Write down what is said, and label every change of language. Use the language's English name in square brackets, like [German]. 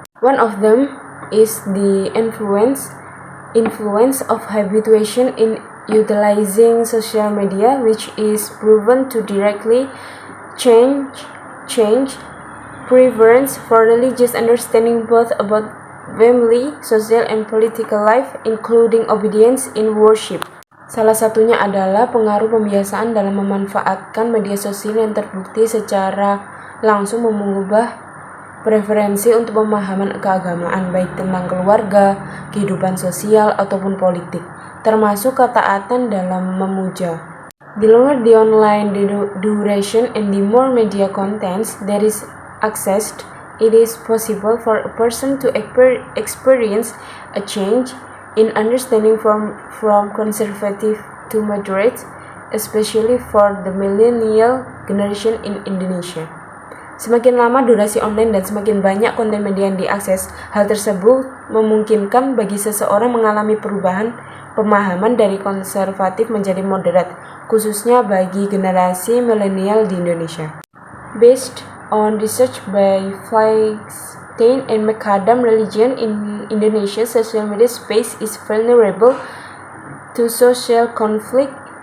[English] One of them is the influence of habituation in utilizing social media, which is proven to directly change preference for religious understanding both about family, social, and political life, including obedience in worship. [Indonesian] Salah satunya adalah pengaruh pembiasaan dalam memanfaatkan media sosial yang terbukti secara langsung mengubah preferensi untuk pemahaman keagamaan, baik tentang keluarga, kehidupan sosial, ataupun politik, termasuk ketaatan dalam memuja. [English] The longer the online duration and the more media contents there is accessed, it is possible for a person to experience a change in understanding from conservative to moderate, especially for the millennial generation in Indonesia. [Indonesian] Semakin lama durasi online dan semakin banyak konten media yang diakses, hal tersebut memungkinkan bagi seseorang mengalami perubahan pemahaman dari konservatif menjadi moderat, khususnya bagi generasi milenial di Indonesia. [English] Based on research by Feinstein and McAdam, religion in Indonesia social media space is vulnerable to social conflict.